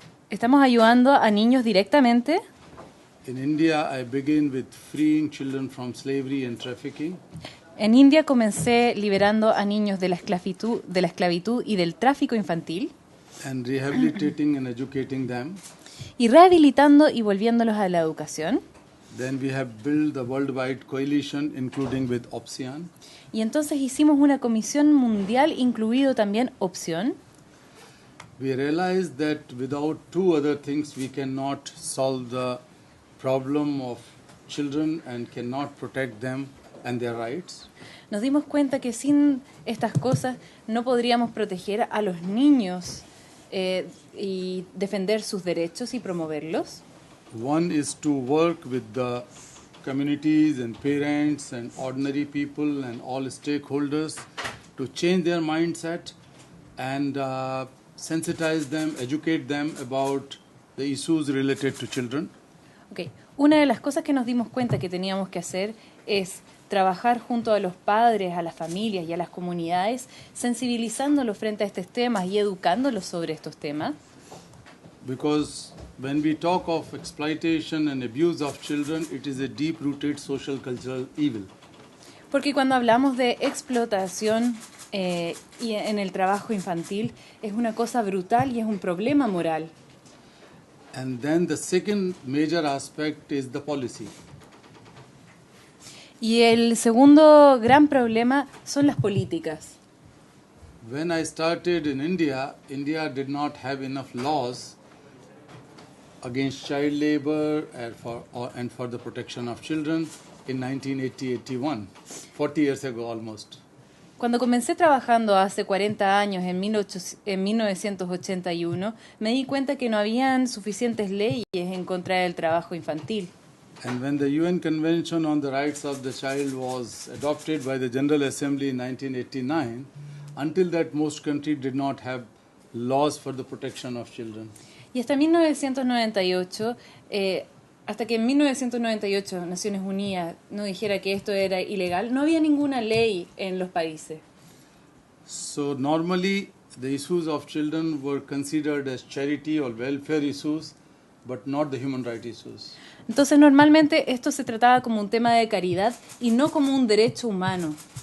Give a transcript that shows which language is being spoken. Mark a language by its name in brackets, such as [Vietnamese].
[Spanish] Estamos ayudando a niños directamente. [English] In India, I begin with freeing children from slavery and trafficking. [Spanish] En India comencé liberando a niños de la esclavitud y del tráfico infantil. [English] And rehabilitating and educating them. [Spanish] Y rehabilitando y volviéndolos a la educación. [English] Then we have built the worldwide coalition, including with Option. [Spanish] Y entonces hicimos una comisión mundial, incluido también Opción. [English] We realized that without two other things we cannot solve the problem of children and cannot protect them and their rights. [Spanish] Nos dimos cuenta que sin estas cosas no podríamos proteger a los niños y defender sus derechos y promoverlos. [English] One is to work with the communities and parents and ordinary people and all stakeholders to change their mindset and sensitize them, educate them about the issues related to children. Okay. [Spanish] Una de las cosas que nos dimos cuenta que teníamos que hacer es trabajar junto a los padres, a las familias y a las comunidades, sensibilizándolos frente a estos temas y educándolos sobre estos temas. [English] Because when we talk of exploitation and abuse of children, it is a deep-rooted social cultural evil. [Spanish] Porque cuando hablamos de explotación y en el trabajo infantil, es una cosa brutal y es un problema moral. [English] And then the second major aspect is the policy. [Spanish] Y el segundo gran problema son las políticas. [English] When I started in India, India did not have enough laws against child labor and for the protection of children in 1980-81, 40 years ago almost. [Spanish] Cuando comencé trabajando hace 40 años, en 1981, me di cuenta que no habían suficientes leyes en contra del trabajo infantil. [English] And when the UN Convention on the Rights of the Child was adopted by the General Assembly in 1989, until that most countries did not have laws for the protection of children. [Spanish] Y hasta 1998, hasta que en 1998 Naciones Unidas no dijera que esto era ilegal, no había ninguna ley en los países. [English] So normally the issues of children were considered as charity or welfare issues, but not the human rights issues. [Spanish] Entonces normalmente esto se trataba como un tema de caridad y no como un derecho humano.